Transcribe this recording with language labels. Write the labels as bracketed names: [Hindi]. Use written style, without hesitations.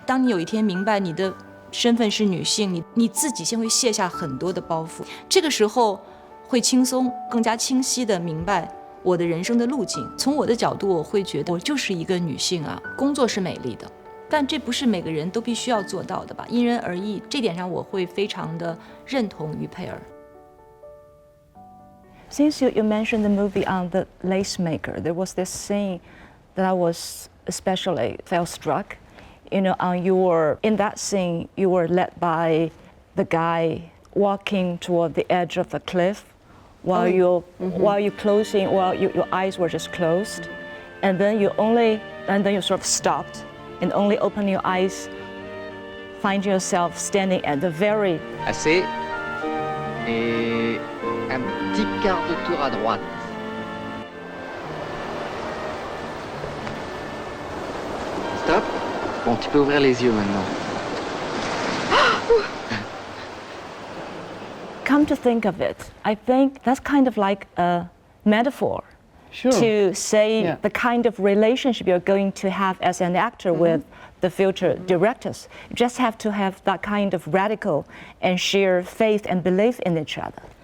[Chinese] 当你有一天明白你的身份是女性，你自己先会卸下很多的包袱，这个时候会轻松、更加清晰地明白我的人生的路径。从我的角度，我会觉得我就是一个女性啊，工作是美丽的。但这不是每个人都必须要做到的吧，因人而异。这点上我会非常的认同于佩尔。 [English] Since you mentioned the movie on the lace maker, there was this scene that I was especially felt struck. You know, in that scene, you were led by the guy walking toward the edge of the cliff, while your eyes were just closed, and then you sort of stopped. And only open your eyes, find yourself standing at the very... [French] Assez. Et un petit quart de tour à droite. Stop. Bon, tu peux ouvrir les yeux maintenant. [English] Come to think of it, I think that's kind of like a metaphor. Sure. To say the kind of relationship you're going to have as an actor with the future directors. You just have to have that kind of radical and sheer faith and belief in each other.